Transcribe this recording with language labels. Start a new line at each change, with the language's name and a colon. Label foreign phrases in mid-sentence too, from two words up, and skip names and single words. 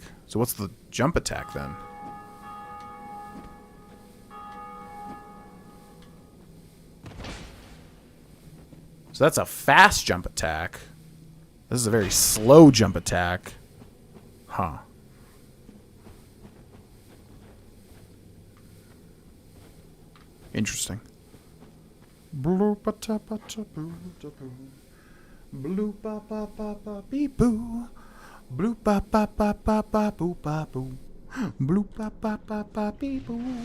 English: So what's the jump attack then? So that's a fast jump attack. This is a very slow jump attack. Huh. Interesting. Bloop ba ta ba ta boo da boo. Bloop ba ba ba ba beep boo. Bloop ba ba ba ba ba boo ba boo. Bloop ba ba ba ba beep boo.